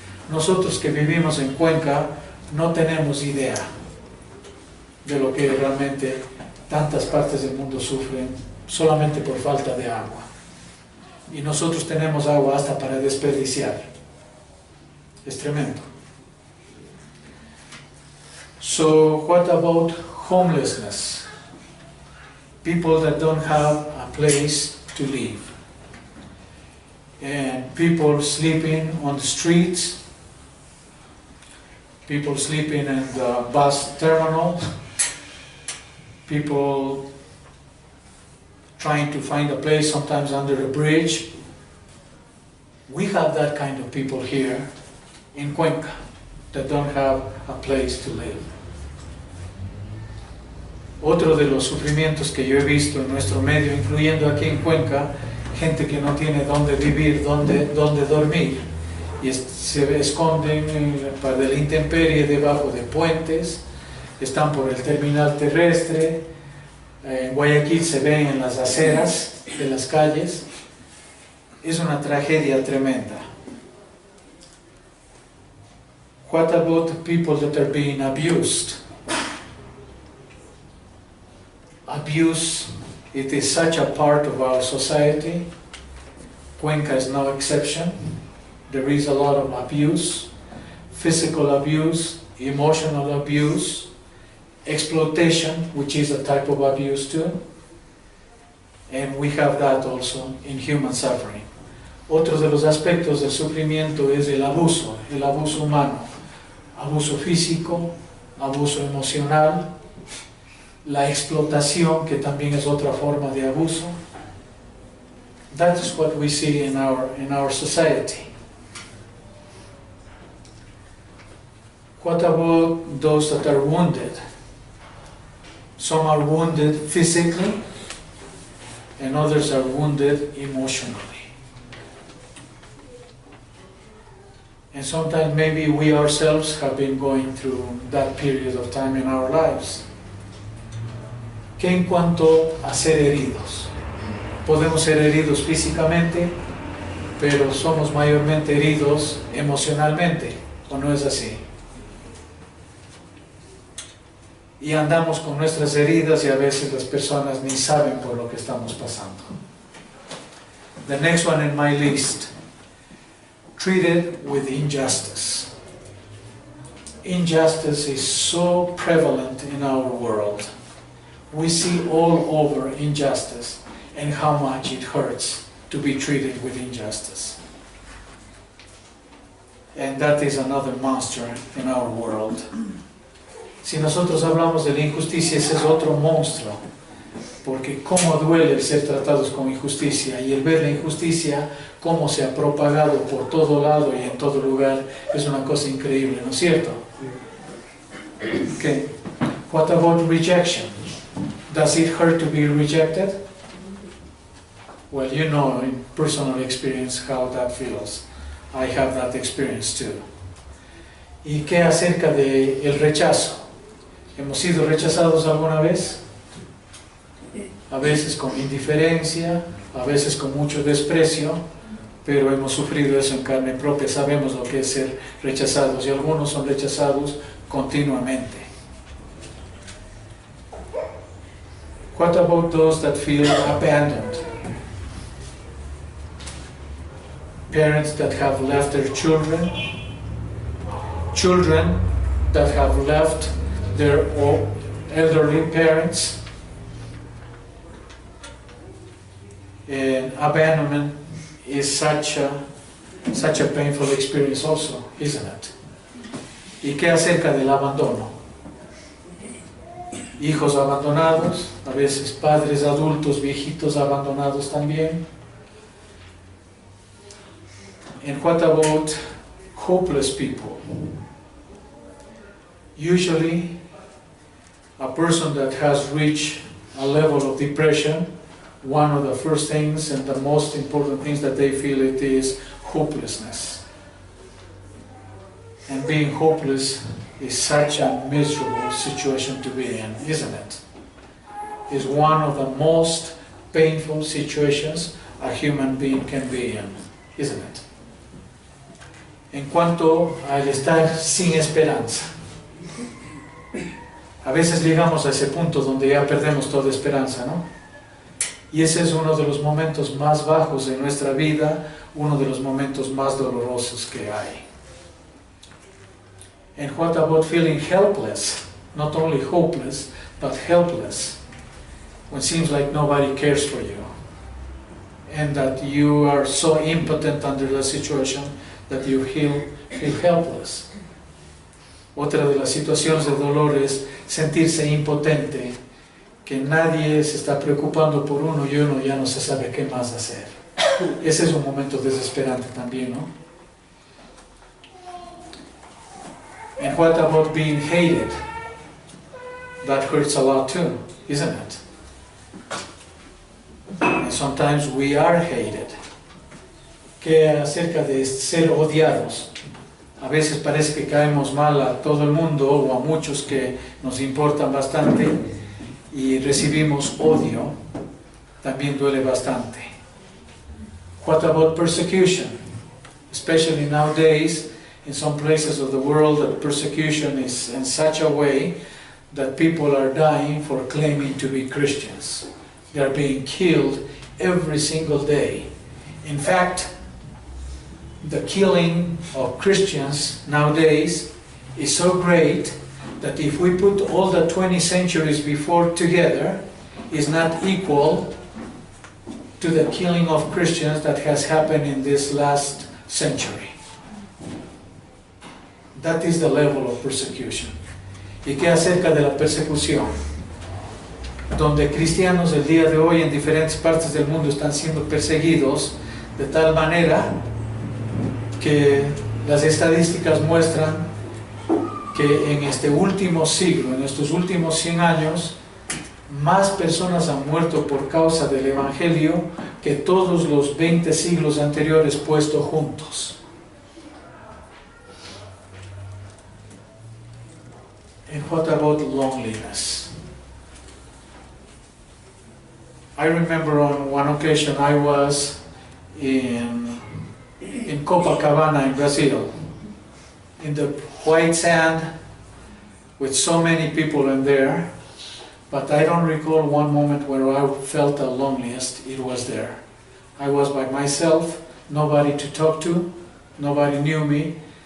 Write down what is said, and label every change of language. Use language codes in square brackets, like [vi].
[es] Nosotros que vivimos en Cuenca no tenemos idea de lo que realmente tantas partes del mundo sufren solamente por falta de agua. Y nosotros tenemos agua hasta para desperdiciar. Es tremendo. [en] So what about homelessness? People that don't have a place to live. And people sleeping on the streets, people sleeping in the bus terminal, people trying to find a place sometimes under a bridge. We have that kind of people here in Cuenca that don't have a place to live. [es] Otro de los sufrimientos que yo he visto en nuestro medio, incluyendo aquí en Cuenca, gente que no tiene dónde vivir, dónde dormir, y se esconden para la intemperie debajo de puentes, están por el terminal terrestre. En Guayaquil se ven en las aceras de las calles. Es una tragedia tremenda. [en] What about the people that are being abused? Abuse, it is such a part of our society. Cuenca is no exception. There is a lot of abuse, physical abuse, emotional abuse, exploitation, which is a type of abuse too. And we have that also in human suffering. [es] Otro de los aspectos del sufrimiento es el abuso humano, abuso físico, abuso emocional, la explotación, que también es otra forma de abuso. [en] That is what we see in our society. What about those that are wounded? Some are wounded physically, and others are wounded emotionally. And sometimes maybe we ourselves have been going through that period of time in our lives. [es] Que en cuanto a ser heridos, podemos ser heridos físicamente, pero somos mayormente heridos emocionalmente, ¿o no es así? Y andamos con nuestras heridas y a veces las personas ni saben por lo que estamos pasando. [en] The next one in my list, treated with injustice. Injustice is so prevalent in our world. We see all over injustice and how much it hurts to be treated with injustice. And that is another monster in our world. [es] Si nosotros hablamos de la injusticia, ese es otro monstruo. Porque cómo duele el ser tratados con injusticia, y el ver la injusticia, cómo se ha propagado por todo lado y en todo lugar, es una cosa increíble, ¿no es cierto? [en] Okay. What about rejection? Does it hurt to be rejected? Well, you know in personal experience how that feels. I have that experience too. [es] ¿Y qué acerca del rechazo? ¿Hemos sido rechazados alguna vez? A veces con indiferencia, a veces con mucho desprecio, pero hemos sufrido eso en carne propia, sabemos lo que es ser rechazados, y algunos son rechazados continuamente. [en] What about those that feel abandoned? Parents that have left their children, children that have left their elderly parents. And abandonment is such a painful experience also, isn't it? [es] ¿Y qué acerca del abandono? Hijos abandonados, a veces padres adultos, viejitos abandonados también. [en] And what about hopeless people? Usually, a person that has reached a level of depression, one of the first things and the most important things that they feel it is hopelessness. And being hopeless is such a miserable situation to be in, isn't it? It's one of the most painful situations a human being can be in, isn't it? [es] En cuanto al estar sin esperanza, a veces llegamos a ese punto donde ya perdemos toda esperanza, ¿no? Y ese es uno de los momentos más bajos de nuestra vida, uno de los momentos más dolorosos que hay. [en] And what about feeling helpless? Not only hopeless, but helpless. When it seems like nobody cares for you. And that you are so impotent under the situation that you feel helpless. [es] Otra de las situaciones de dolor es sentirse impotente, que nadie se está preocupando por uno y uno ya no se sabe qué más hacer. Ese es un momento desesperante también, ¿no? [en] And what about being hated? That hurts a lot too, isn't it? And sometimes we are hated. [es] ¿Qué acerca de ser odiados? A veces parece que caemos mal a todo el mundo o a muchos que nos importan bastante y recibimos odio, también duele bastante. [en] What about persecution? Especially nowadays, in some places of the world, that persecution is in such a way that people are dying for claiming to be Christians. They are being killed every single day. In fact, the killing of Christians nowadays is so great that if we put all the 20 centuries before together, is not equal to the killing of Christians that has happened in this last century. That is the level of persecution. [es] ¿Y qué acerca de la persecución? Donde cristianos el día de hoy en diferentes partes del mundo están siendo perseguidos de tal manera que las estadísticas muestran que en este último siglo, en estos últimos 100 años, más personas han muerto por causa del Evangelio que todos los 20 siglos anteriores puestos juntos. [en] And what about loneliness? I remember on one occasion I was in Copacabana in Brazil, in the white sand with so many people in there, but I don't recall one moment where I felt the loneliest. It was there. I was by myself, nobody to talk to, Nobody knew me.